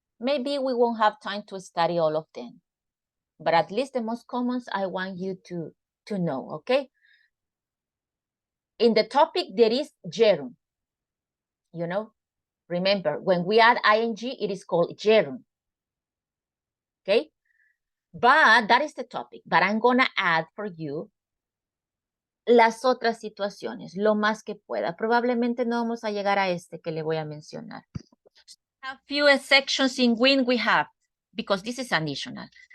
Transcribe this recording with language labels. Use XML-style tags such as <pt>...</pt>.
<en>Maybe we won't have time to study all of them, but at least the most commons I want you to know, okay? In the topic, there is gerund, you know? Remember, when we add ing, it is called gerund, okay? But that is the topic, but I'm gonna add for you</en> <es>las otras situaciones, lo más que pueda. Probablemente no vamos a llegar a este que le voy a mencionar.</es> <en>A few sections in when we have, because this is additional.</en>